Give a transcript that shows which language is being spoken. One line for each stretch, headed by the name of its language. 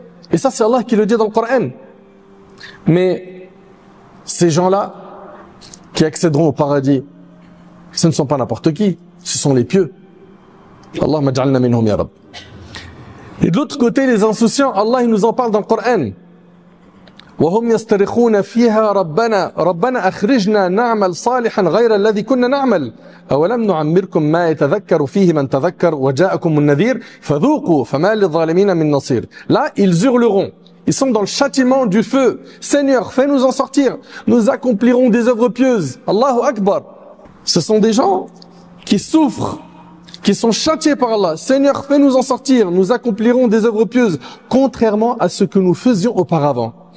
French: Et ça, c'est Allah qui le dit dans le Coran. Mais ces gens-là qui accéderont au paradis, ce ne sont pas n'importe qui, ce sont les pieux.
Arabic: Allahumma ja'alna minhum ya Rabb.
French: Et de l'autre côté, les insouciants, Allah il nous en parle dans le Coran.
Arabic: وهم يسترخون فيها ربنا أخرجنا نعمل صالحا غير الذي كنا نعمل أولم نعمركم ما يتذكر فيه من تذكر وجاءكم النذير فذوقوا فما للظالمين من نصير.
French: Là, ils hurleront. Ils sont dans le châtiment du feu. Seigneur, fais-nous en sortir. Nous accomplirons des œuvres pieuses. Allahu Akbar. Ce sont des gens qui souffrent, qui sont châtiés par Allah. Seigneur, fais-nous en sortir. Nous accomplirons des œuvres pieuses, contrairement à ce que nous faisions auparavant.